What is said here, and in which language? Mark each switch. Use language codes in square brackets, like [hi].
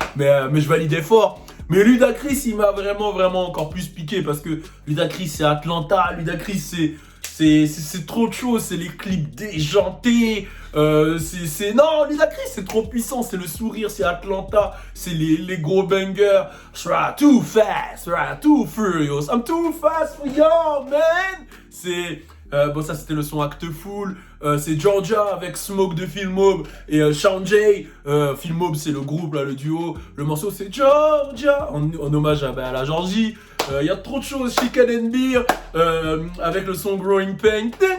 [fr] Mais je validais fort. Mais Ludacris, il m'a vraiment encore plus piqué parce que Ludacris c'est Atlanta, Ludacris c'est trop de choses, c'est les clips déjantés, non, Ludacris c'est trop puissant, c'est le sourire, c'est Atlanta, c'est les gros bangers. [en] Too fast, too furious, I'm too fast for you, man. [fr] C'est bon, ça c'était le son Acte Full. C'est Georgia avec Smoke de Phil Mob et Sean J. Phil Mob c'est le groupe là, le duo. Le morceau c'est Georgia en hommage à la Georgie. Il y a trop de choses. Chicken and Beer avec le son Growing Pain.